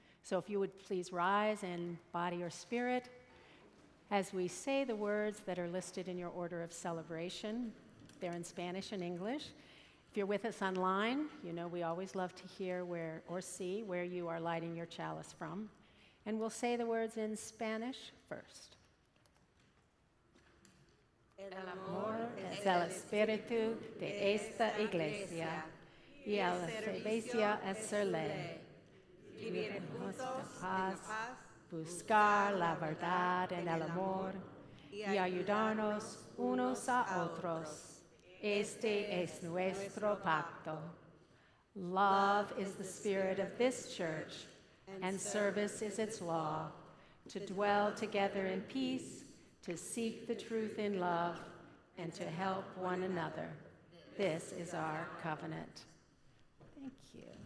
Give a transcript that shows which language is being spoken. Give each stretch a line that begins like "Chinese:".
English: So if you would please rise in body or spirit as we say the words that are listed in your order of celebration. They're in Spanish and English. If you're with us online, you know we always love to hear where or see where you are lighting your chalice from. And we'll say the words in Spanish first.
Spanish: El Amor es el espíritu de esta iglesia y el servicio es serle. Vivir en justa paz, buscar la verdad en el amor y ayudarnos unos a otros. Este es nuestro pacto.
English: Love is the spirit of this church, and service is its law, to dwell together in peace, to seek the truth in love, and to help one another. This is our covenant. Thank you.